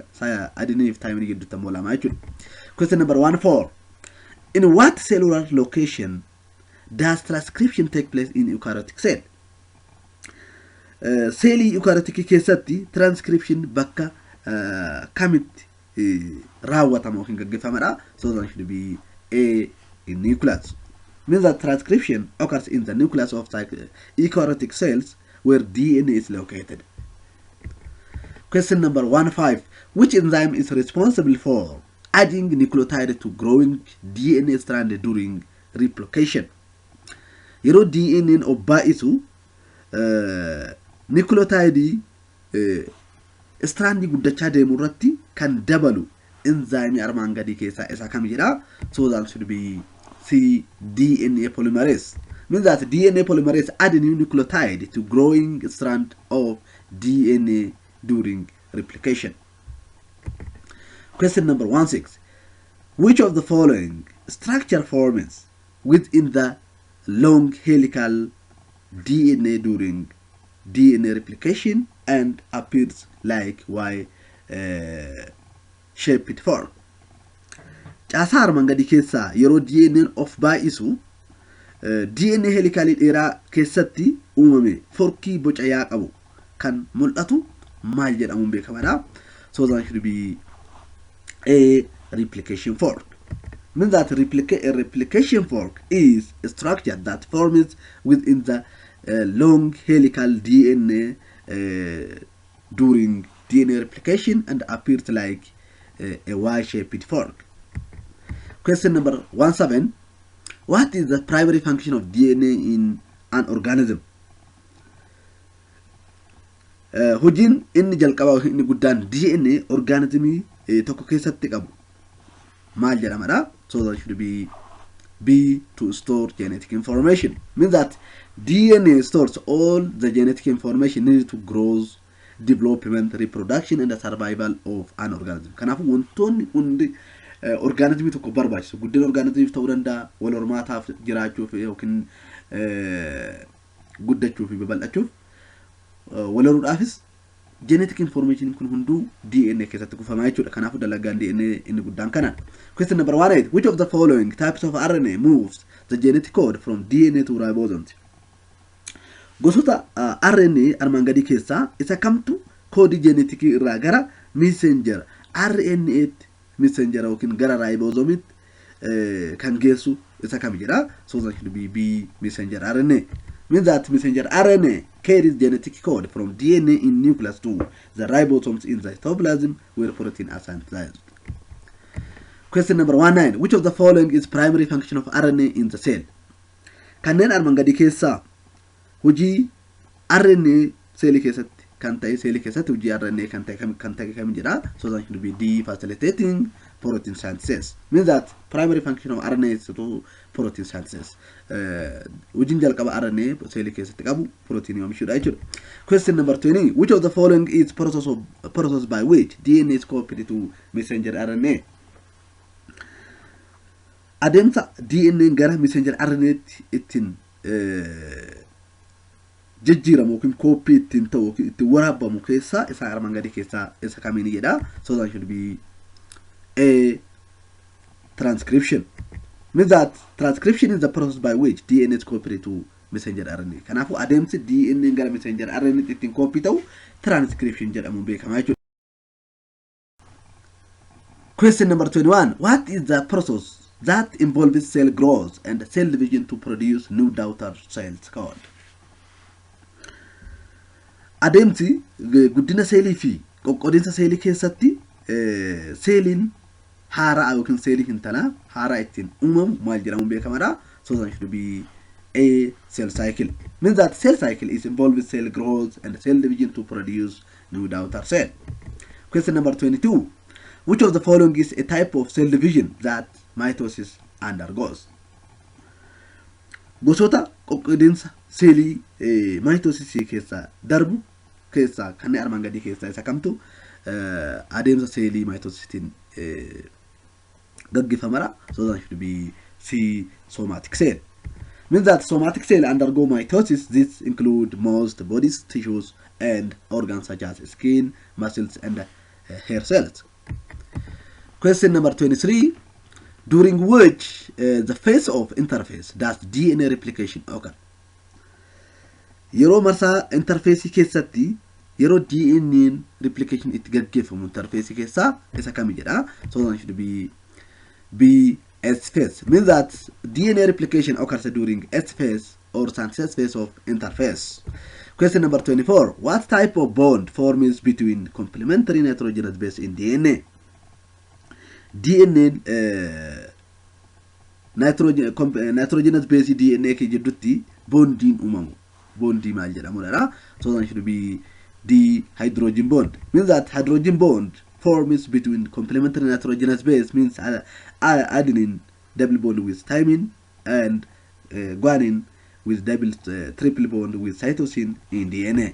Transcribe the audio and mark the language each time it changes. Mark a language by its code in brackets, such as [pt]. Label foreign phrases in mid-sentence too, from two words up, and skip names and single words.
[om] Adenine fi thymine jidduutti ammoo lama jechuudha. [en] Question number 14. In what cellular location does transcription take place in eukaryotic cell? Cell eukaryotic [om] keessatti transcription bakka kamitti raawwatama yookiin gaggeeffamudha. [en] So that should be A, in nucleus. Means that transcription occurs in the nucleus of eukaryotic cells where DNA is located. Question number 15. Which enzyme is responsible for adding nucleotide to growing DNA strand during replication? [om] Yeroo DNA of baay'isu [en] nucleotide strand [om] guddachaa deemu irratti kan dabalu enzyme armaan gadii keessaa isa kam jedha? [en] So that should be C, DNA polymerase. Means that DNA polymerase add new nucleotide to growing strand of DNA during replication. Question number 16. Which of the following structure forms within the long helical DNA during DNA replication and appears like Y-shaped form? [om] Caasaa armaan gadii keessaa yeroo DNA of baay'isu DNA helicali dheeraa keessatti uumame forkii boca yaa qabu kan mul'atu maal jedhamuun beekamaadha. [en] So that should be a replication fork. Means that a replication fork is a structure that forms within the long helical DNA during DNA replication and appears like a Y-shaped fork. Question number 17. What is the primary function of DNA in an organism? [om] Hojiin inni jalqabaa inni guddaan DNA organismii tokko keessatti qabu maal jedhamadha? [en] So that should be B, to store genetic information. Means that DNA stores all the genetic information needed to growth, development, reproduction, and the survival of an organism. [om] Kanaafuu wantoonni hundi organismii tokko barbaachisu guddina organismiif ta'uu danda'a, wal hormaataaf jiraachuuf yookiin guddachuuf babal'achuuf wal horuudhaafis [en] genetic information [om] kun hunduu DNA keessatti kuufamaa jechuudha. Kanaafuu dalagaan DNA inni guddaan kana. [en] Question number 18. Which of the following types of RNA moves the genetic code from DNA to ribosomes? [om] Gosoota RNA armaan gadii keessaa isa kamtu koodii genetikii irraa gara [en] messenger RNA messenger [om] yookiin gara ribosomiitti kan geessu isa kam jedha? [en] So that should be B, messenger RNA. Means that messenger RNA carries genetic code from DNA in nucleus to the ribosomes in the cytoplasm where protein are synthesized. Question number 19. Which of the following is primary function of RNA in the cell? [om] Kanneen armaan gadii keessaa hojii RNA seelii keessatti kan ta'e seelii keessatti hojii RNA kan ta'e kam jedha? [en] So that should be D, facilitating protein synthesis. Means that primary function of RNA is to protein synthesis. [om] Hojiin jalqaba RNA seelii keessatti qabu protein oomishuudha jechuudha. [en] Question number 20. Which of the following is process by which DNA is copied to messenger RNA? [om] Adeemsa DNA gara [en] messenger RNA [om] ittiin jijjiiramu yookiin koppii ittiin ta'u ittiin waraabamu keessaa isa armaan gadii keessaa isa kamiini jedha? [en] So that should be A, transcription. Means that transcription is the process by which DNA is copied to messenger RNA. [om] Kanaafuu adeemsi DNA gara [en] messenger RNA [om] ittiin koppii ta'u transcription jedhamuun beekamaa jechuudha. [en] Question number 21. What is the process that involves cell growth and cell division to produce new daughter cells called? [om] Adeemsi guddina seelii fi qoqqoodinsa seelii keessatti seeliin haaraa yookiin seelii hintalaa haaraa ittiin uumamu maal jedhamuun beekamaadha? [en] So that should be A, cell cycle. Means that cell cycle is involved with cell growth and cell division to produce new daughter cell. Question number 22. Which of the following is a type of cell division that mitosis undergoes? [om] Gosoota qoqqoodinsa seelii mitosisii keessaa darbu keessaa kanneen armaan gadii keessaa isa kamtu adeemsa seelii mitosisiitiin gaggeeffamara? [en] So that should be C, somatic cell. Means that somatic cell undergo mitosis. This include most bodies, tissues, and organs such as skin, muscles, and hair cells. Question number 23. During which the phase of interphase does DNA replication occur? [om] Yeroo marsaa interface keessatti yeroo [en] DNA replication [om] itti gaggeeffamu interface keessaa isa kami jedha? [en] So that should be B, S phase. Means that DNA replication occurs during S phase or synthesis phase of interphase. Question number 24. What type of bond forms between complementary nitrogenous base in DNA? DNA nitrogenous base DNA [om] ke jidduutti bondiin uumamu. Bondii maal jedhamudha? [en] So that should be D, hydrogen bond. Means that hydrogen bond forms between complementary nitrogenous base means adenine double bond with thymine and guanine with double triple bond with cytosine in DNA.